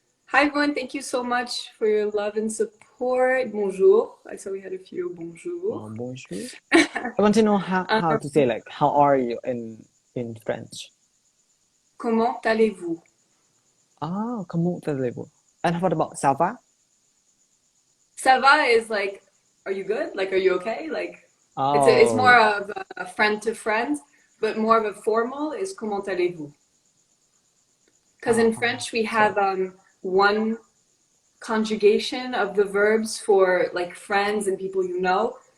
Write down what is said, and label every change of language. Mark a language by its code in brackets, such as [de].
[en] Hi everyone, thank you so much for your love and support. Bonjour. I saw we had a few bonjour. bonjour I want to know how to say like how are you in French [fr] Comment allez-vous? [en] ah [fr] comment allez-vous [en] and what about ça va Ça va is like, are you good? Like, are you okay? Like, it's oh more of a friend to friend, but more of a formal is [fr] comment allez-vous? [en] Because in French we have one conjugation of the verbs for like friends and people you know,